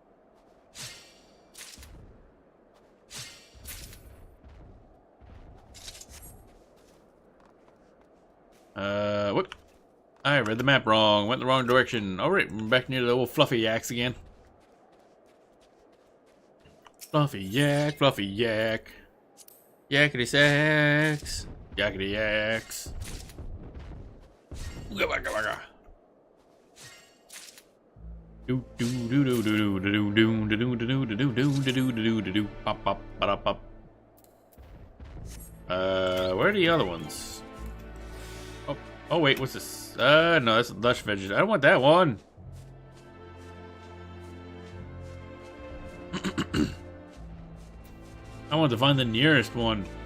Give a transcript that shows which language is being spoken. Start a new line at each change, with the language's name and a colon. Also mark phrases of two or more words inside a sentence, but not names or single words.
English: What? I read the map wrong. Went the wrong direction. Alright, we're back near the old fluffy yaks again. Fluffy yak, fluffy yak. Yakety sacks. Yakety yaks. Ooga waka waka. Do do do do do do do do do do do do do do do do do do pop pop ba pop. Where are the other ones? Oh wait, what's this? No, that's lush veggies. I don't want that one. I want to find the nearest one.